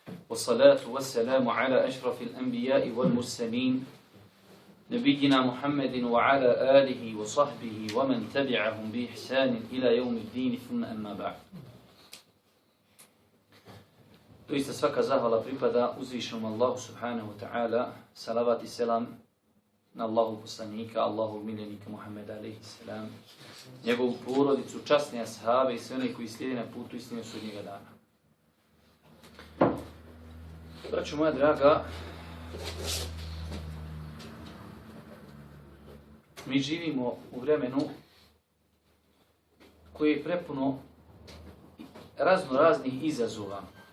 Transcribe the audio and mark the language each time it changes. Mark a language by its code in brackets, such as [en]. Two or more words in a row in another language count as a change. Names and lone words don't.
[ar] والصلاة والسلام على أشرف الأنبياء والمرسلين نبينا محمد وعلى آله وصحبه ومن تبعهم بإحسان إلى يوم الدين ثم أما بعد. [bs] Doista svaka zahvala pripada uzvišenom Allahu [ar] سبحانه وتعالى, [bs] salavat i selam na Allahu poslanika, Allahu miljenika Muhammeda [ar] عليه السلام, [bs] njegovu porodicu, časne ashabe i sve one koji slijede na putu istine sudnjega dana. Braćo moja draga, mi živimo u vremenu koje je prepuno raznih izazova.